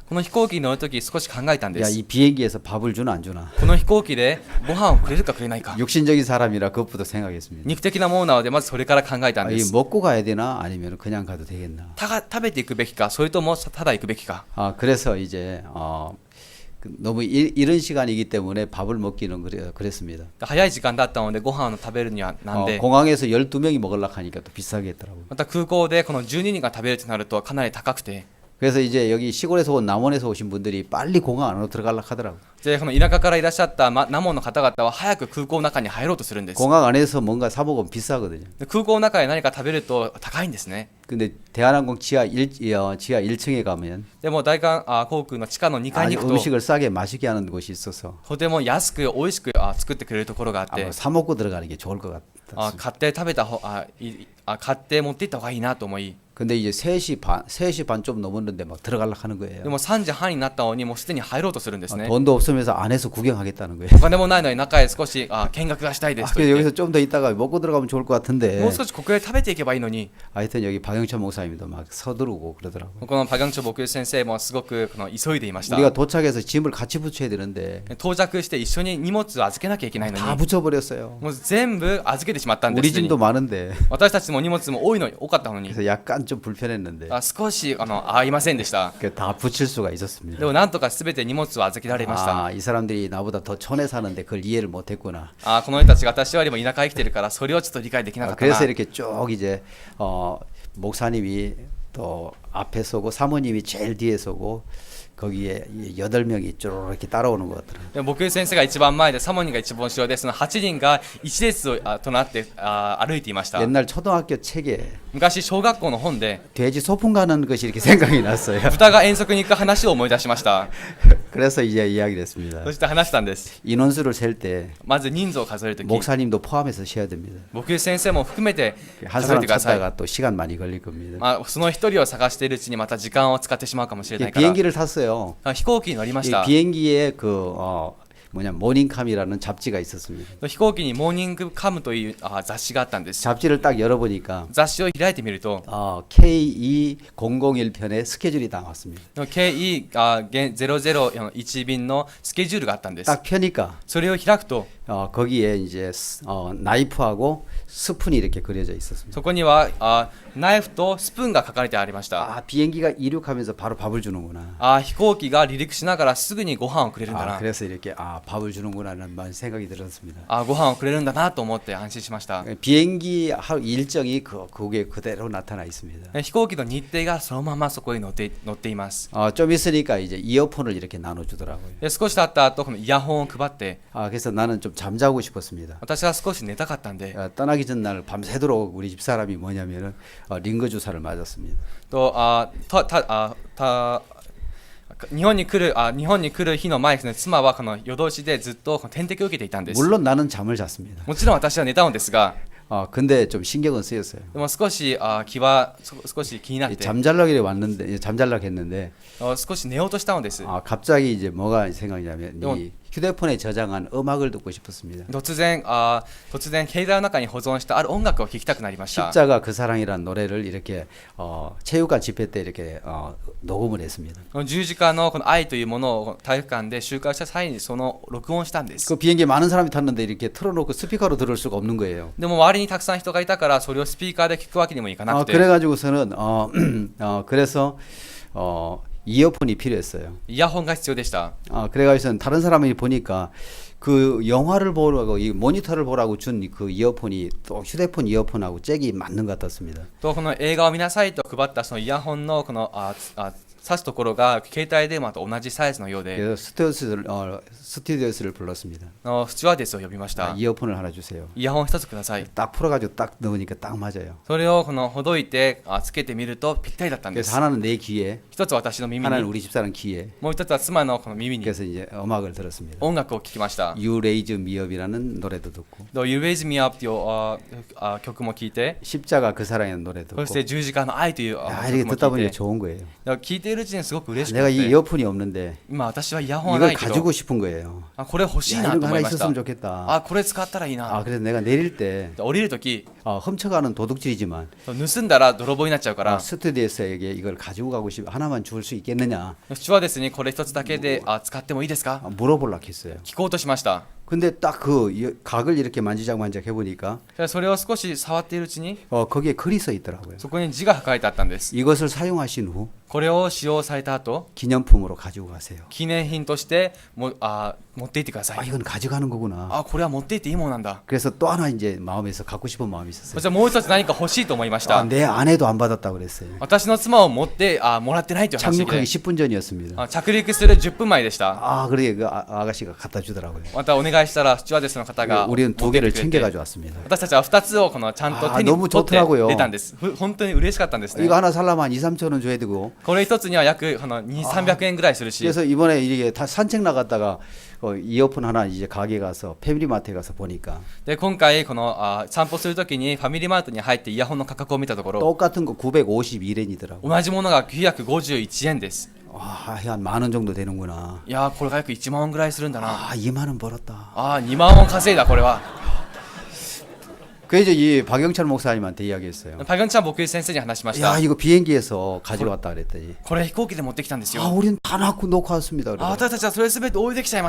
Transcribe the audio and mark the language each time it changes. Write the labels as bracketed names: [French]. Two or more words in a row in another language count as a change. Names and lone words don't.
[Japanese] この飛行機に乗るとき少し考えたんで [Korean] 야, [Japanese] す。 [Korean] 이 비행기에서 밥을 주나 안 주나. [Japanese] この飛行機でご飯をくれるかくれないか。 [Korean] 육신적인 사람이라 그것부터 생각했습니다. [Japanese] 肉的なものなのでまずそれから考えたんで [Korean] 이 [Japanese] す。 [Korean] 먹고 가야 되나 아니면 그냥 가도 되겠나. [Japanese] 食べていくべきか、それともただ行くべきか。 [Korean] 그래서 이제 너무 이른 시간이기 때문에 밥을 먹기는 그랬습니다. [Japanese] 早い時間だったのでご飯を食べるにはなんで、 [Korean] 공항에서 12명이 먹으려고 하니까 또 비싸게 했더라고요. [Japanese] また空港でこの12人が食べるとなるとかなり高くて、 [Korean] 그래서 이제 여기 시골에서 온 남원에서 오신 분들이 빨리 공항 안으로 들어가려고 하더라고요. [Japanese] でこの田舎からいらっしゃったナモンの方々は早く空港の中に入ろうとするんです。 [Korean] 공항 안에서 뭔가 사 먹으면 비싸거든요. [Japanese] で空港の中で何か食べると高いんですね。 [Korean] 근데 대한항공 지하 1층에 가면 [Japanese] でも大韓航空の地下の2階に [Korean] 아주 [Japanese] 行くと [Korean] 음식을 싸게 맛있게 하는 곳이 있어서 [Japanese] とても安く美味しく作ってくれるところがあって、 [Korean] 사 먹고 들어가는 게 좋을 것 같다. [Japanese] 買って食べた方買って持って行った方がいいなと思い、 [Korean] 근데 이제 3시 반 좀 넘었는데 막 들어가려고 하는 거예요. [Japanese] でも3時半になったのにもうすでに入ろうとするんですね。 [Korean] 돈도 없으면서 안에서 구경하겠다는 거예요. [Japanese] お金もないのに中へ少し見学がしたいですと [Korean] 그래서 [Japanese] 言って [Korean] 여기서 좀 더 있다가 먹고 들어가면 좋을 것 같은데 [Japanese] もう少しここへ食べていけばいいのに、 [Korean] 하여튼 여기 박영천 목사님도 막 서두르고 그러더라고요. [Japanese] このパギョンチョ牧師先生もすごく急いでいました。 [Korean] 우리가 도착해서 짐을 같이 붙여야 되는데 [Japanese] 到着して一緒に荷物を預けなきゃいけないの [Korean] 다 [Japanese] に [Korean] 붙여버렸어요. [Japanese] もう全部預けてしまったんで [Korean] 우리 [Japanese] す。 [Korean] 짐도 많은데 [Japanese] 私たちも荷物も多かったのに [Korean] 그래서 약간 좀 불편했는데 [Japanese] 少し合いませんでした。 [Korean] 다 붙일 수가 있었습니다. [Japanese] でもなんとか全て荷物を預けられました。 [Korean] 이 사람들이 나보다 더 촌에 사는데 그걸 이해를 못했구나. [Japanese] この人たちが私よりも田舎へ来てるからそれをちょっと理解できなかったな。 [Korean] 그래서 이렇게 쭉 이제 목사님이 또 앞에 서고 사모님이 제일 뒤에 서고 거기에 8명이 쭉 이렇게 따라오는 것 같더라고요. [Japanese] で僕先生が一番前でサモニーが一番後ろで、その8人が一列となって歩いていました。 [Korean] 옛날 초등학교 책에 [Japanese] 昔小学校の本で [Korean] 돼지 소풍 가는 것이 이렇게 생각이 났어요. [Japanese] 豚が遠足に行く話を思い出しました。 [Korean] 그래서 이제 이야기를 했습니다. [Japanese] そして話したんです。 [Korean] 인원수를 셀 때 [Japanese] まず人数を数えるとき、 [Korean] 목사님도 포함해서 쉬어야 됩니다. [Japanese] 僕先生も含めて [Korean] 한 [Japanese] 数え [Korean] 사람 [Japanese] てください。 [Korean] 찾다가 또 시간 많이 걸릴 겁니다. [Japanese] その一人を探しているうちにまた時間を使ってしまうかもしれないから。 [Korean] 비행기를 탔어요. [Japanese] 飛行機に乗りまし [Korean] 이 [Japanese] た。 [Korean] 비행기에 모닝캄이라는 잡지가 있었습니다. [Japanese] 飛行機にモーニングカムという雑誌があったんです。 [Korean] 잡지를 딱 열어보니까 [Japanese] 雑誌を開いてみると、 [Korean] KE001편의 스케줄이 나왔습니다. [Japanese] KE001 便のスケジュールがあったんです。 [Korean] 딱 펴니까 [Japanese] それを開くと、 [Korean] 거기에 이제 나이프하고 스푼이 이렇게 그려져 있었습니다. [Japanese] そこにはナイフとスプーンが書かれてありました。 [Korean] 비행기가 이륙하면서 바로 밥을 주는구나. [Japanese] 飛行機が離陸しながらすぐにご飯をくれるんだな。 [Korean] 그래서 이렇게 밥을 주는구나라는 생각이 들었습니다. [Japanese] ご飯をくれるんだなと思って安心しました。 [Korean] 비행기 일정이 그게 그대로 나타나 있습니다. [Japanese] 飛行機の日程がそのままそこに載っています。 [Korean] 좀 있으니까 이제 이어폰을 이렇게 나눠주더라고요. [Japanese] で少し経った後このイヤホンを配って、 [Korean] 그래서 나는 좀 잠자고 싶었습니다. [Japanese] 私は少し寝たかったんで、 [Korean] 떠나기 전날 밤새도록 우리 집 사람이 뭐냐면은 링거 주사를 맞았습니다. [Japanese] と日本に来る日の前ですね、妻はこの夜通しでずっと点滴を受けていたんです。 [Korean] 물론 나는 잠을 잤습니다. [Japanese] もちろん私は寝たのですが、 [Korean] 근데 좀 신경은 쓰였어요. [Japanese] でも少し気は少し気になって [Korean] 잠잘라기에 왔는데 잠잘라게 했는데 [Japanese] 少し寝ようとしたのです [Korean] 갑자기 이제 뭐가 생각이냐면 이건- 이 휴대폰에 저장한 음악을 듣고 싶었습니다. [Japanese] 突然携帯の中に保存したある音楽を聴きたくなりました [Korean] 십자가 그 사랑이라는 노래를 이렇게 체육관 집회 때 이렇게 녹음을 했습니다. [Japanese] この十字架のこの愛というものを体育館で集会した際にその録音したんです [Korean] 그 비행기에 많은 사람이 탔는데 이렇게 틀어놓고 스피커로 들을 수가 없는 거예요. [Japanese] でも周りにたくさん人がいたからそれをスピーカーで聞くわけにもいかなくて [Korean] 그래가지고서는 그래서 이어폰이 필요했어요. [Japanese] イヤホンが必要でした [Korean] 그래가지고서는 다른 사람이 보니까 그 영화를 보라고 이 모니터를 보라고 준 그 이어폰이 또 휴대폰 이어폰하고 잭이 맞는 것 같았습니다. [Japanese] とこの映画を見なさいと配ったそのイヤホンのこの挿すところが携帯電話と同じサイズのようで [Korean] 그래서 스튜디오스를 불렀습니다. [Japanese] スチュワーデスを呼びました [Korean] 이어폰을 하나 주세요. [Japanese] イヤホン一つください [Korean] 딱 풀어가지고 딱 넣으니까 딱 맞아요. [Japanese] それをこのほどいてつけてみるとぴったりだったんで [Korean] 그래서 [Japanese] す [Korean] 하나는 내 귀에, [Japanese] 一つ私の耳 [Korean] 하나는 [Japanese] に [Korean] 우리 집사람 귀에. [Japanese] もう一つは妻のこの耳に [Korean] 그래서 이제 음악을 들었습니다. [Japanese] 音楽を聴きました [Korean] You Raise Me Up이라는 노래도 듣고, [Japanese] 또 You Raise Me Up という曲も聴いて [Korean] 십자가 그 사랑이라는 노래도 [Japanese] そ [Korean] 듣고. [Japanese] して十字架の愛という [Korean] 야, [Japanese] 曲 [Korean] 이렇게 [Japanese] も [Korean] 듣다 [Japanese] 聴い [Korean] 보니까 [Japanese] て [Korean] 좋은 거예요. [Japanese] 聴いているうちにすごく嬉しく [Korean] 내가 이 [Japanese] て [Korean] 이어폰이 없는데 [Japanese] 今私はイヤホンはな [Korean] 이걸 [Japanese] いけど [Korean] 가지고 싶은 거예요. [Japanese] これ欲しい [Korean] 야, [Japanese] な [Korean] 이런 [Japanese] と [Korean] 거 [Japanese] 思 [Korean] 하나 [Japanese] いました [Korean] 있었으면 좋겠다. [Japanese] これ使ったらいいな [Korean] 그래서 내가 내릴 때 [Japanese] 降りるとき [Korean] 훔쳐가는 도둑질이지만 [Japanese] 盗んだら泥棒になっちゃうから [Korean] 스튜디오스에게 이걸 가지고 가고 싶어 하나만 줄 수 있겠느냐 [Japanese] スチュワーデスにこれ一つだけで使ってもいいですか [Korean] 물어보려고 했어요. [Japanese] 聞こうとしました [Korean] 근데 딱 그 각을 이렇게 만지작 해보니까 [Japanese] それを少し触っているうちに [Korean] 거기에 글이 써 있더라고요. [Japanese] そこに字が書かれてあったんです [Korean] 이것을 사용하신 후 [Japanese] これを使用された後 [Korean] 기념품으로 가지고 가세요. [Japanese] 記念品として持っていってください [Korean] 이건 가져가는 거구나. [Japanese] これは持っていっていいものなんだ [Korean] 그래서 또 하나 이제 마음에서 갖고 싶은 마음이 [Japanese] そ [Korean] 있었어요. [Japanese] してもう一つ何か欲しいと思いました [Korean] 내 아내도 안 받았다 그랬어요. [Japanese] 私の妻を持ってもらってないという話 [Korean] 착륙하기 [Japanese] で [Korean] 10분 전이었습니다. [Japanese] 着陸する10分前でした [Korean] 그래 그 아가씨가 갖다 주더라고요. [Japanese] またお願いしたらスチュワーデスの方が [Korean] 우리는 [Japanese] 持 [Korean] 두 [Japanese] ってき [Korean] 개를 [Japanese] てくれ [Korean] 챙겨 [Japanese] て [Korean] 가지고 왔습니다. [Japanese] 私たちは2つをこのちゃんと手に [Korean] 너무 [Japanese] 取って [Korean] 좋더라고요. [Japanese] 出たんです本当に嬉しかったんですね [Korean] 이거 하나 살려면 한 2, 3천 원 줘야 되고 [Japanese] これ一つには約2、300円ぐらいするし [Korean] 그래서 이번에 이게 다 산책 나갔다가 이어폰 하나 이제 가게 가서 패밀리마트에 가서 보니까 [Japanese] で今回この散歩するときにファミリーマートに入ってイヤホンの価格を見たところ [Korean] 똑같은 거 952엔이더라고. [Japanese] 同じものが951円です [Korean] 한 만 원 정도 되는구나. [Japanese] いやーこれが約1万円ぐらいするんだな [Korean] 2만 원 벌었다. [Japanese] 2 万円稼いだこれは [Korean] 그래서 이 박영철 목사님한테 이야기했어요. [Japanese] パギョンちゃん僕先生に話しまし [Korean] 야 [Japanese] た [Korean] 이거 비행기에서 가져왔다 그랬더니 [Japanese] これ飛行機で持ってきたんですよ [Korean] 우린 다 놓고 왔습니다. 그래. [Japanese] 私たちはそれ全て置いてきちゃいました